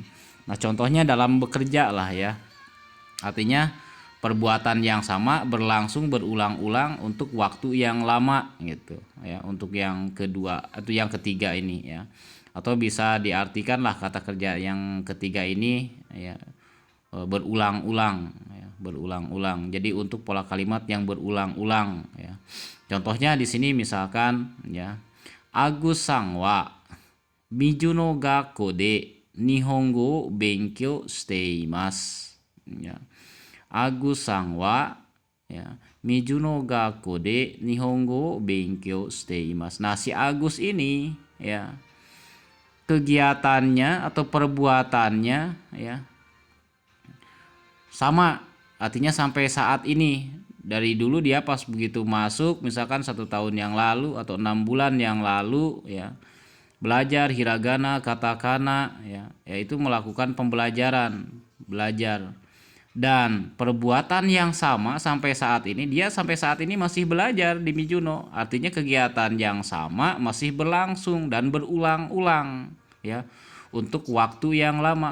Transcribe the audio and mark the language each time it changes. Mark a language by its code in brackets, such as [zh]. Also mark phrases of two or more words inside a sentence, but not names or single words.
[id] Nah, contohnya dalam bekerja lah ya. Artinya perbuatan yang sama berlangsung berulang-ulang untuk waktu yang lama gitu ya, untuk yang kedua atau yang ketiga ini ya. Atau bisa diartikan lah kata kerja yang ketiga ini ya berulang-ulang ya, berulang-ulang. Jadi untuk pola kalimat yang berulang-ulang ya. Contohnya di sini misalkan ya, [ja] アグスさんはミジュの学校で日本語を勉強しています. [id] Ya. [ja] アグスさんはya、ミジュの学校で日本語を勉強しています. [id] Nah, si Agus ini ya, kegiatannya atau perbuatannya ya sama, artinya sampai saat ini. Dari dulu dia pas begitu masuk misalkan 1 tahun yang lalu atau 6 bulan yang lalu ya, belajar hiragana katakana ya, yaitu melakukan pembelajaran belajar, dan perbuatan yang sama sampai saat ini, dia sampai saat ini masih belajar di Mijuno, artinya kegiatan yang sama masih berlangsung dan berulang-ulang ya untuk waktu yang lama.